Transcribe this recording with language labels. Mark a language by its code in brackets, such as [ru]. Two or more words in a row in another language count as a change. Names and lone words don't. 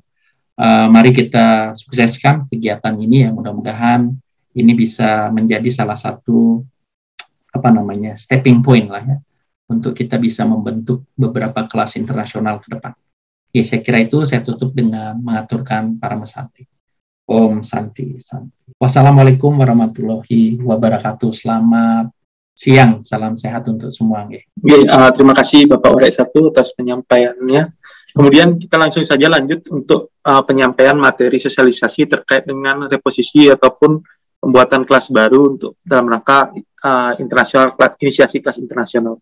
[id] Mari kita sukseskan kegiatan ini ya, mudah-mudahan ini bisa menjadi salah satu [en] stepping point [id] lah ya untuk kita bisa membentuk beberapa kelas internasional ke depan. Oke, saya kira itu saya tutup dengan mengaturkan para mesanti. [sa] Om Santi Santi. [ar] والسلام عليكم ورحمة الله وبركاته. [id] Selamat siang, salam sehat untuk semua. Terima kasih Bapak Warais 1 atas penyampaiannya. Kemudian kita langsung saja lanjut untuk penyampaian materi sosialisasi terkait dengan reposisi ataupun pembuatan kelas baru untuk dalam rangka internasional, inisiasi kelas internasional.